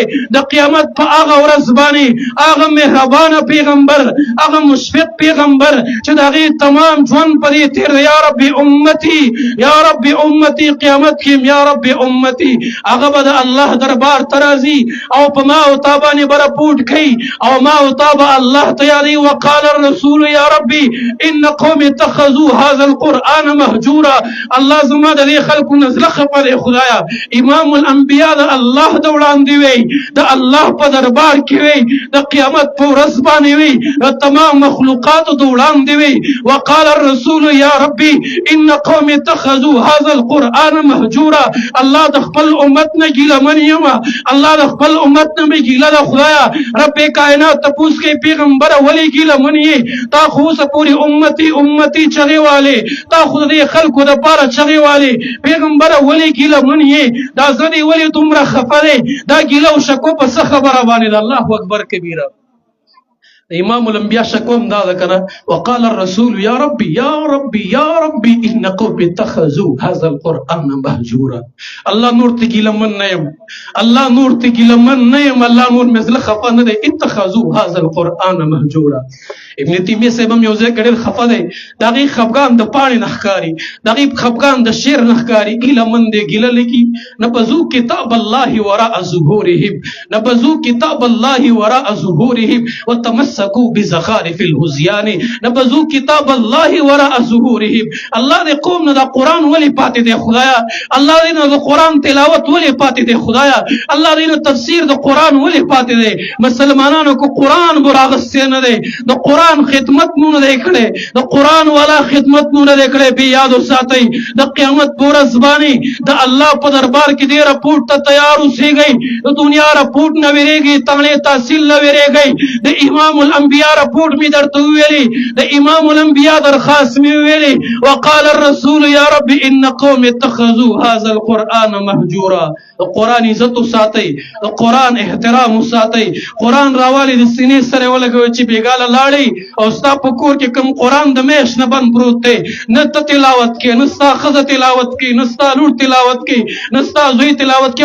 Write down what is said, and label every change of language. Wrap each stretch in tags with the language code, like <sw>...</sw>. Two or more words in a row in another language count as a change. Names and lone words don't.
<ps>د قیامت په هغه ورځ باندې هغه مهربانه پیغمبر، هغه مشفق پیغمبر چې د هغې تمام ژوند په دې تېر دی،</ps> <ar>یا رب امتی، یا رب امتی،</ar> <ps>قیامت کې</ps> <ar>یا رب امتی.</ar> <ps>هغه به د الله دربار ته راځي او په ما او تا باندې به رپورټ کوي او ما او تا به الله ته یادوي.</ps> <ar>وقال الرسول یا ربي ان قوم اتخذوا هذا القرآن مهجورا.</ar> <ps>الله زما د دې خلکو نه زړه خفه دی خدایه. امام الانبیا د الله د وړاندې وی، د الله په دربار کې وی، د قیامت په ورځ باندې وی، د تمام مخلوقاتو د وړاندې وی.</ps> <ar>وقال الرسول یا ربي ان قوم اتخذوا هذا القرآن مهجورا.</ar> <ps>الله د خپل امت نه ګیله من یم، الله د خپل امت نه مې ګیله ده خدایه. رب کائنات تپوس کوي پیغمبره ولې ګیله من یې؟ تا خو اوسه پورې امتي امتي چغې والې، تا خو د دې خلکو دپاره چغې والې. پیغمبره ولې ګیله من یې؟ دا زړه دې ولې دومره خفه دی؟ دا ګیله او شکو په څه خبره باندې ده؟</ps> <ar>الله اکبر کبیره.</ar> <ps>امام الانبیاء شکوم دا ده کنه.</ps> <ar>وقال الرسول یا ربي یا ربي یا ربي ان قوم اتخذوا هذا القرآن مهجورا.</ar> <ps>الله نور ته ګیله من نه یم، الله نور ته ګیله من نه یم، الله نور مې زړه خفه نه دی.</ps> <ar>اتخذوا هذا القرآن مهجورا.</ar> <ps>ابن تیمیه صاحب هم یو ځای کې ډېر خفه دی، د هغې خفګان د پاڼې نه ښکاري، د هغې خفګان د شعر نه ښکاري. ګیله من دی، ګیله لیکي.</ps> <ar>نبذوا کتاب الله وراء ظهورهم، نبذوا کتاب الله وراء ظهورهم وتمسكوا بزخارف الهزيان. نبذوا کتاب الله وراء ظهورهم.</ar> <ps>الله دې قوم نه دا قرآن ولې پاتې دی خدایا؟ الله دې نه د قرآن تلاوت ولې پاتې دی خدایا؟ الله دې نه تفسیر د قرآن ولې پاتې دی؟ مسلمانانو کو قرآن به راغستی نه دی، د قرآن خدمت مو نه دی کړی، د قرآن والا خدمت مو نه دی کړی. بې یاد وساتئ د قیامت په ورځ باندې د الله په دربار کې دې رپورټ ته تیار اوسېږئ. د دنیا رپورټ نه وېرېږئ، تنړې تحصیل نه وېرېږئ. د امام الانبیا رپورټ مې درته وویلې، د امام الانبیا درخواست مې وویلې.</ps> <ar>وقال الرسول یا رب ان قوم اتخذوا هذا القرآن مهجورا.</ar> <ps>د قرآن عزت وساتئ، د قرآن احترام وساتئ. قرآن راوالي د سینې سره ولګوئ چې بېګاله لاړئ او ستا په کور کې کوم قرآن د میاشت نه بند پروت دی، نه ته تلاوت کې، نه ستا ښځه تلاوت کې، نه ستا لور تلاوت کې، نه ستا زوی تلاوت کې.</ps>